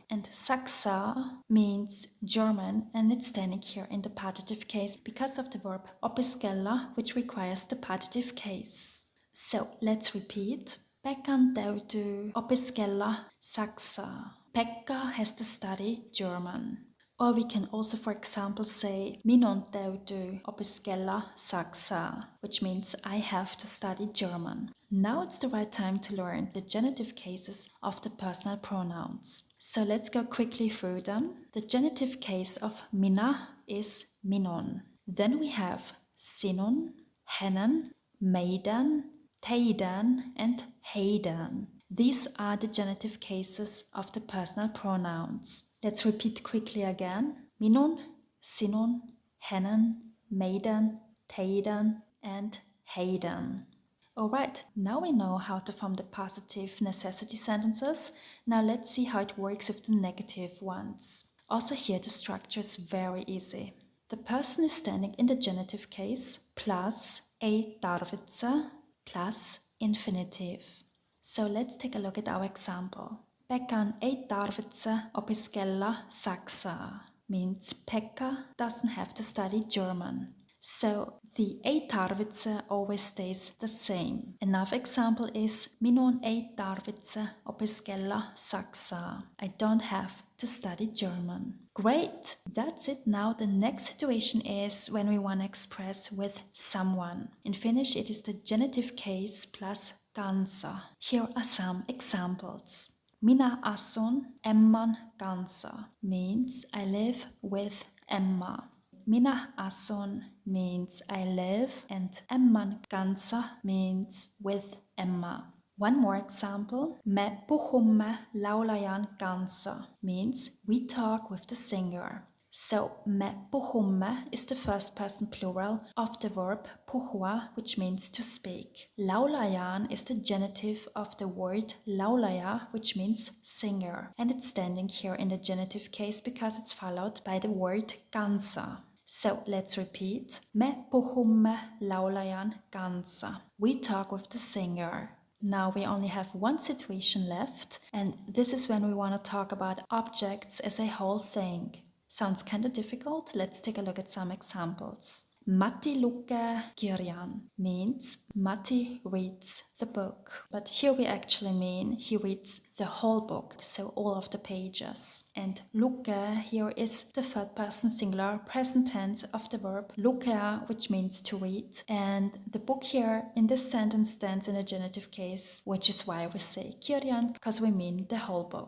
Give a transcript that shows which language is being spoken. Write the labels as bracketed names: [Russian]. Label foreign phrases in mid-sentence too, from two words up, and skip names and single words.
[English] And saksa means German, and it's standing here in the partitive case because of the verb opiskella, which requires the partitive case. So let's repeat. [Finnish] Pekan täytyy opiskella saksaa. [English] Pekka has to study German. Or we can also, for example, say [Finnish] minun täytyy opiskella saksaa, [English] which means I have to study German. Now it's the right time to learn the genitive cases of the personal pronouns. So let's go quickly through them. The genitive case of minä is minun. Then we have [Finnish] sinun, hänen, meidän, teidän, [English] and heidän. These are the genitive cases of the personal pronouns. Let's repeat quickly again. [Finnish] Minun, sinun, hänen, meidän, teidän, [English] and heidän. Alright, now we know how to form the positive necessity sentences. Now let's see how it works with the negative ones. Also here the structure is very easy. The person is standing in the genitive case plus [Finnish] ei tarvitse [English] plus infinitive. So let's take a look at our example. [Finnish] Pekan ei tarvitse opiskella saksaa [English] means Pekka doesn't have to study German. So the [Finnish] ei tarvitse [English] always stays the same. Another example is [Finnish] minun ei tarvitse opiskella saksaa. [English] I don't have to study German. Great, that's it. Now the next situation is when we want to express with someone. In Finnish it is the genitive case plus kansa. Here are some examples. [Finnish] Minä asun Emman kanssa [English] means I live with Emma. [Finnish] Minä asun [English] means I live and [Finnish] Emman kanssa [English] means with Emma. One more example. [Finnish] Me puhumme laulajan kanssa [English] means we talk with the singer. So [Finnish] me puhumme [English] is the first person plural of the verb puhua, which means to speak. Laulajan is the genitive of the word laulaja, which means singer. And it's standing here in the genitive case because it's followed by the word kanssa. So let's repeat. [Finnish] Me puhumme laulajan kanssa. [English] We talk with the singer. Now we only have one situation left, and this is when we want to talk about objects as a whole thing. Sounds kind of difficult. Let's take a look at some examples. [Finnish] Matti lukee kirjan [English] means Matti reads the book. But here we actually mean he reads the whole book, so all of the pages. And lukee here is the third person singular present tense of the verb lukea, which means to read. And the book here in this sentence stands in a genitive case, which is why we say kirjan, because we mean the whole book.